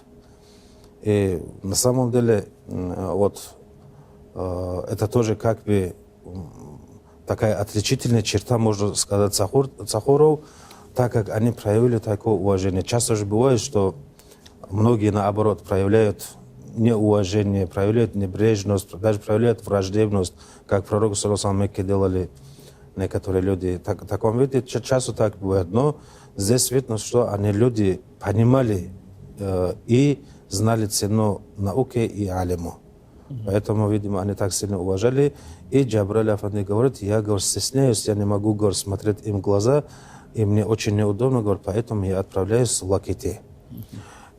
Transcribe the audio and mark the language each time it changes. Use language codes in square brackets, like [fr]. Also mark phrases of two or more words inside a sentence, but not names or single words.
[ru] И на самом деле вот это тоже как бы такая отличительная черта, можно сказать, Цахуров, так как они проявили такое уважение. Часто же бывает, что многие, наоборот, проявляют неуважение, проявляют небрежность, даже проявляют враждебность, как пророк [ar] صلى الله عليه وسلم [ru] делали некоторые люди. В таком виде часто так бывает. Но здесь видно, что они люди понимали и знали цену науки и алиму. Поэтому, видимо, они так сильно уважали. И Джабраиль Афанди говорит, я, говорит, стесняюсь, я не могу, говорит, смотреть им в глаза, и мне очень неудобно, говорит, поэтому я отправляюсь в Лакити.